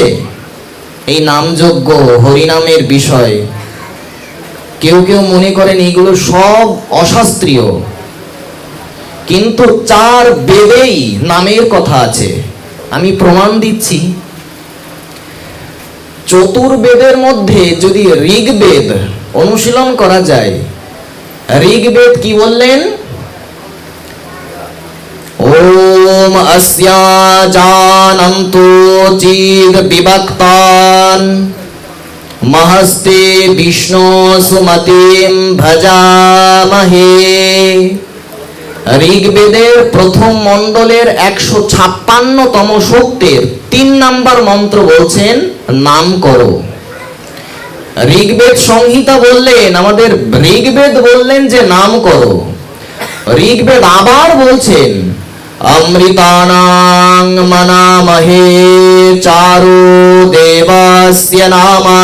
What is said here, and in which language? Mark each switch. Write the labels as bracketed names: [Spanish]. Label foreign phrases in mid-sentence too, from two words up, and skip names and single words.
[Bangla] এই নামযজ্ঞ হরিনামের বিষয় কেউ কেউ মনে করেন এগুলো সব অশাস্ত্রীয়, কিন্তু 4 বেদেই নামের কথা আছে। আমি প্রমাণ দিচ্ছি। চতুর্বেদের মধ্যে যদি ঋগ্বেদ অনুশীলন করা যায়, ঋগ্বেদ কি বললেন? [Sanskrit] ওম अस्या जानन्तु चिद विभक्तान् महस्ते विष्णु सुमतिं भजामहे। [Bangla] ঋগ্বেদের প্রথম মণ্ডলের 156তম সূক্তের 3 নম্বর মন্ত্র বলছেন নাম করো। ঋগ্বেদ সংহিতা বললেন, আমাদের ঋগ্বেদ বললেন যে নাম করো। ঋগ্বেদ আবার বলছেন [Sanskrit] অমৃতানাং মনামহে চারু দেবাস্য নামা।